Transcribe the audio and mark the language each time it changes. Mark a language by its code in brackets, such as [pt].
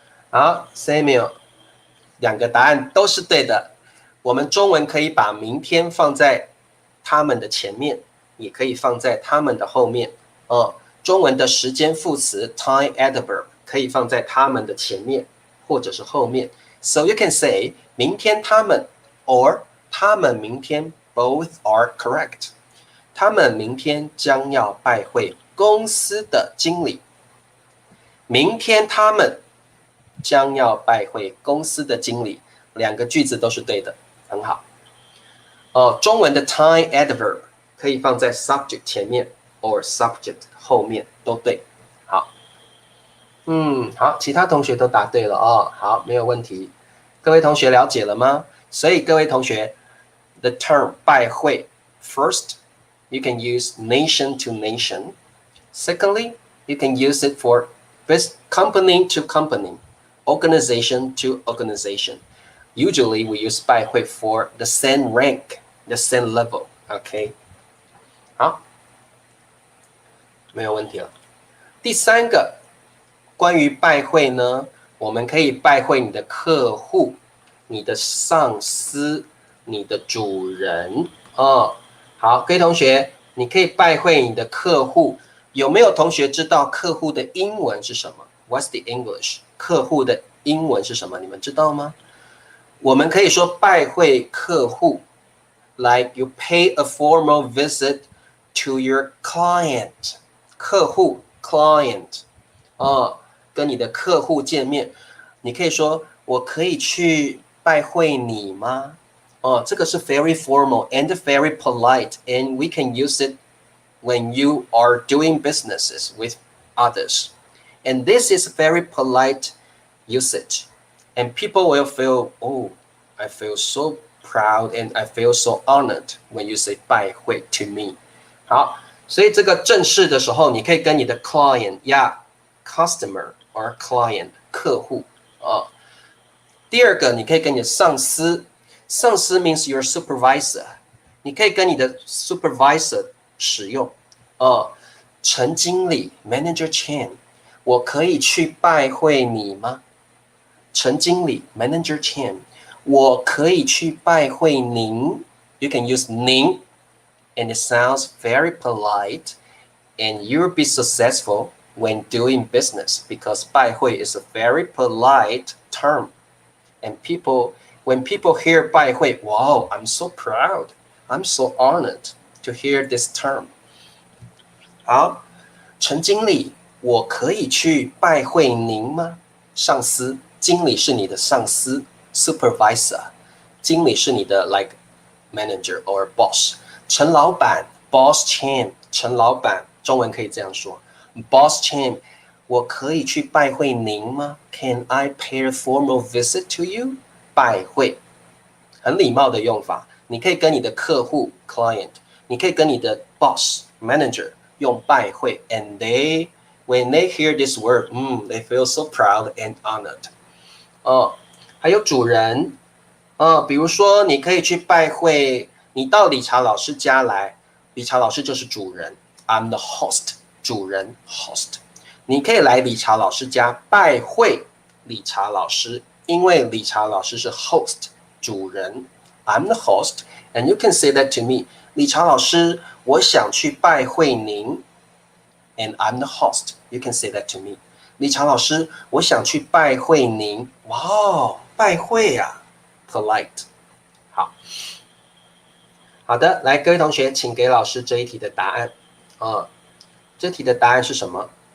[zh] 好 ，Samuel， 两个答案都是对的。我们中文可以把明天放在他们的前面，也可以放在他们的后面。中文的时间副词 time adverb 可以放在他们的前面或者是后面。 [en] So you can say 明天他们 or 他们明天 both are correct。 [zh] 他们明天将要拜会公司的经理。明天他们将要拜会公司的经理，两个句子都是对的，很好。中文的 time adverb 可以放在 subject 前面 or subject 后面，都对。好，好，其他同学都答对了哦。好，没有问题。各位同学了解了吗？所以各位同学 [en] ，the term 拜会 ，first you can use nation to nation. Secondly, you can use it for company to company.Organization to organization. Usually we use 拜会 for the same rank, the same level. [zh] OK， 好，没有问题了。第三个，关于拜会呢，我们可以拜会你的客户、你的上司、你的主人哦。好，各位同学，你可以拜会你的客户。有没有同学知道客户的英文是什么 ？ [en] What's the English？ [zh] 客户的英文是什么？你们知道吗？我们可以说拜会客户 [en] ，like you pay a formal visit to your client。 [zh] 客户 client， 跟你的客户见面，你可以说我可以去拜会你吗？ [en] 这个是 very formal and very polite, and we can use it when you are doing businesses with others. And this is very polite usage. And people will feel, oh, I feel so proud and I feel so honored when you say 拜会 to me. [zh] 好，所以这个正式的时候，你可以跟你的 client 呀 customer or client 客户第二个，你可以跟你的上司，上司 means your supervisor， 你可以跟你的 supervisor 使用陈经理 Manager Chen， 我可以去拜会你吗？陈经理 Manager Chen， 我可以去拜会您。 [en] You can use 您 and it sounds very polite and you'll be successful when doing business because 拜会 is a very polite term. And when people hear 拜会, wow, I'm so proud. I'm so honored to hear this term. [zh] 好，陈经理，我可以去拜会您吗？上司，经理是你的上司 ，supervisor， 经理是你的 like manager or boss。陈老板 ，boss Chen， 陈老板，中文可以这样说 ，boss Chen，我可以去拜会您吗 [en] ？Can I pay a formal visit to you？ [zh] 拜会，很礼貌的用法。你可以跟你的客户 client， 你可以跟你的 boss manager 用拜会 ， [en] and when they hear this word， they feel so proud and honored。 [zh] 还有主人，比如说你可以去拜会，你到理查老师家来，理查老师就是主人 ， [en] I'm the host， [zh] 主人 host。你可以来理查老师家拜会理查老师，因为理查老师是 host 主人 ， [en] I'm the host and you can say that to me， [zh] 理查老师，我想去拜会您 ， [en] and I'm the host， you can say that to me， [zh] 理查老师，我想去拜会您，哇哦，拜会啊 ，polite， 好的，来各位同学，请给老师这一题的答案这题的答案是什么？